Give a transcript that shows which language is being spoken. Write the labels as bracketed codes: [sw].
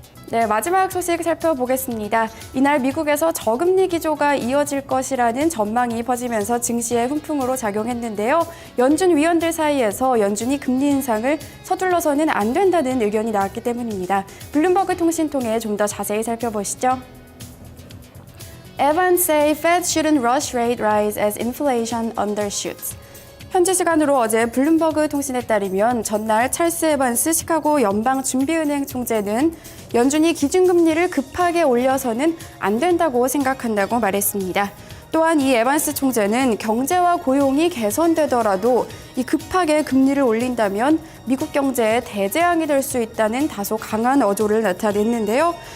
[ko] 네, 마지막 소식 살펴보겠습니다. 이날 미국에서 저금리 기조가 이어질 것이라는 전망이 퍼지면서 증시에 훈풍으로 작용했는데요. 연준 위원들 사이에서 연준이 금리 인상을 서둘러서는 안 된다는 의견이 나왔기 때문입니다. 블룸버그 통신 통해 좀 더 자세히 살펴보시죠. [en] Evans say Fed shouldn't rush rate rise as inflation undershoots. [ko] 현지 시간으로 어제 블룸버그 통신에 따르면 전날 찰스 에반스 시카고 연방준비은행 총재는 연준이 기준금리를 급하게 올려서는 안 된다고 생각한다고 말했습니다. 또한 이 에반스 총재는 경제와 고용이 개선되더라도 이 급하게 금리를 올린다면 미국 경제에 대재앙이 될 수 있다는 다소 강한 어조를 나타냈는데요.